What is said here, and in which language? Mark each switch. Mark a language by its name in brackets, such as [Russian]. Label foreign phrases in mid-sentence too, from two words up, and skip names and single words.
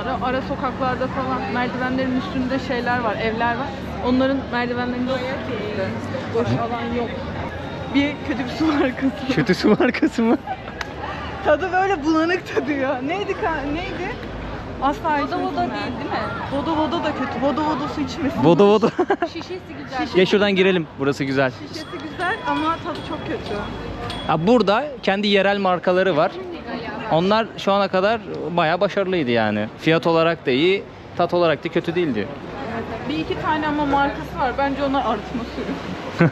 [Turkish] Ara sokaklarda falan merdivenlerin üstünde şeyler var, evler var. Onların merdivenlerinde boş alan yok. Bir kötü bir su markası. Kötü su markası mı? Tadı böyle bulanık tadı ya. Neydi? Asla O da değil mi? Vodo Vodo da kötü. Vodo Vodo su içmesin. Vodo vodo. Şişesi güzel. Gel şuradan girelim. Burası güzel. Şişesi güzel ama tadı çok kötü. Ha, burada kendi yerel markaları var. Onlar şu ana kadar bayağı başarılıydı yani. Fiyat olarak da iyi, tat olarak da kötü değildi. Bir iki tane ama markası var. Bence onlar arıtma suyu.